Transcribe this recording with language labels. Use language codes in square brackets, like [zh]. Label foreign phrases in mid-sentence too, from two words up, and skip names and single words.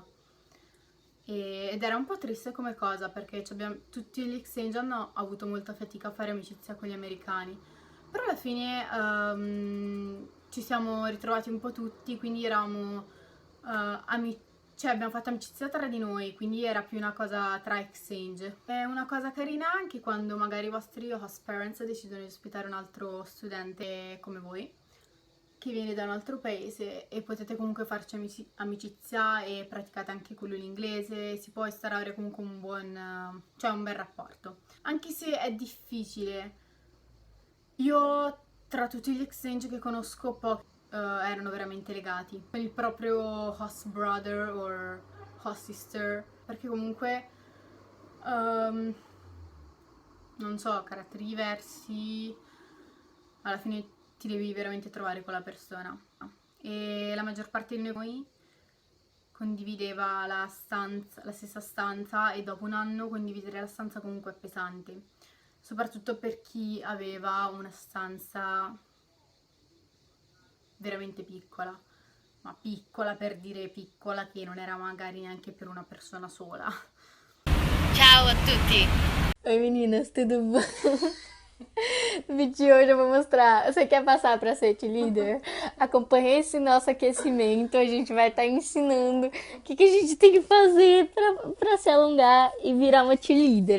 [it] Ed era un po' triste come cosa perché tutti gli exchange hanno avuto molta fatica a fare amicizia con gli americani, però alla fine ci siamo ritrovati un po' tutti, quindi eravamo cioè abbiamo fatto amicizia tra di noi, quindi era più una cosa tra exchange. È una cosa carina anche quando magari i vostri [en] host parents [it] decidono di ospitare un altro studente come voi, che viene da un altro paese, e potete comunque farci amicizia e praticate anche con lui l'inglese, si può instaurare comunque un buon, cioè un bel rapporto. Anche se è difficile, io tra tutti gli exchange che conosco pochi erano veramente legati con il proprio [en] host brother [it] o [en] host sister, [it] perché comunque non so, caratteri diversi, alla fine ti devi veramente trovare con la persona. E la maggior parte di noi condivideva la stessa stanza, e dopo un anno condividere la stanza comunque è pesante, soprattutto per chi aveva una stanza veramente piccola, ma piccola per dire piccola, che non era magari neanche per una persona sola. Ciao a tutti! [pt] Oi meninas, tudo bom? No vídeo de hoje eu vou mostrar. Você quer passar para ser líder? Acompanhe esse nosso aquecimento. A gente vai estar ensinando o que a gente tem que fazer para se alongar e virar uma líder.